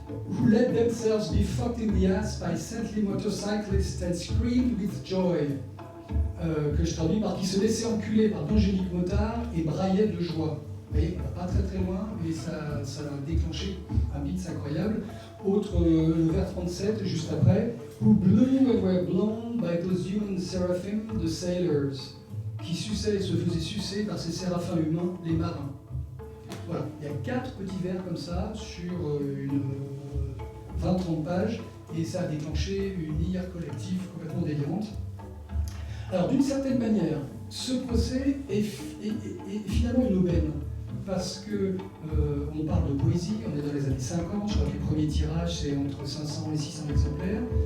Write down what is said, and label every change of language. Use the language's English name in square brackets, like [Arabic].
[English] Who let themselves be fucked in the ass by saintly motorcyclists and screamed with joy. [French] Que je traduis par qui se laissait enculer par d'angéliques motards et braillaient de joie. Vous voyez, pas très très loin, mais ça a déclenché un beat incroyable. Autre, le vers 37, juste après. [English] Who blew and were blown by those human seraphim, the sailors. [French] Qui suçaient et se faisaient sucer par ces séraphins humains, les marins. Voilà, il y a 4 petits vers comme ça sur une 20-30 pages et ça a déclenché une ire collective complètement délirante. Alors d'une certaine manière, ce procès est finalement une aubaine parce que on parle de poésie, on est dans les années 50, je crois que les premiers tirages c'est entre 500 et 600 exemplaires.